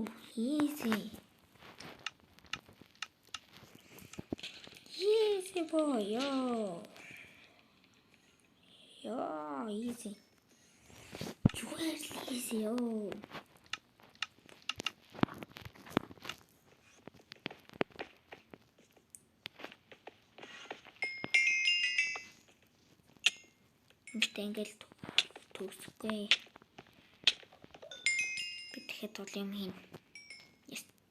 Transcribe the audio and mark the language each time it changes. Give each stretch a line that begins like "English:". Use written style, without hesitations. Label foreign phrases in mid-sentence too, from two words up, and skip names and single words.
English: Easy. Easy boy, yo. Yo, easy. Where's easy, yo?
Mongolian: Ингээл төгсөхгүй. Би тэгэхэд бол юм хийн. Yes.